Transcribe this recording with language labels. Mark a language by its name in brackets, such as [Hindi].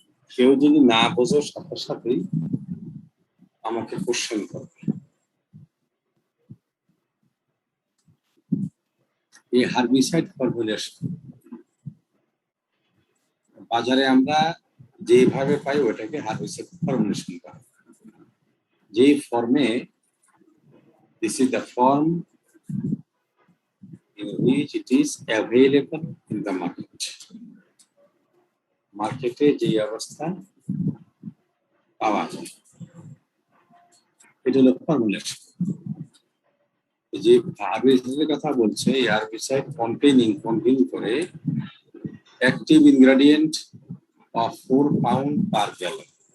[Bangla] কেউ যদি না বোঝো সাথে সাথেই আমাকে কোশ্চেন করবে। এই হার্বিসাইড ফর্মুলেশন বাজারে আমরা যেভাবে পাই ওটাকে হার্বিসাইড ফর্মুলেশন করা। যেই ফর্মে, [English] this is the form in which it is available in the market. [Bangla] মার্কেটে যে অবস্থা পাওয়া যায়, এটা হলো ফর্মুলেশন। যে হার্বিসাইডের কথা বলছে, এই হার্বিসাইড কন্টেইন করে active ingredient of 4 pound per gallon.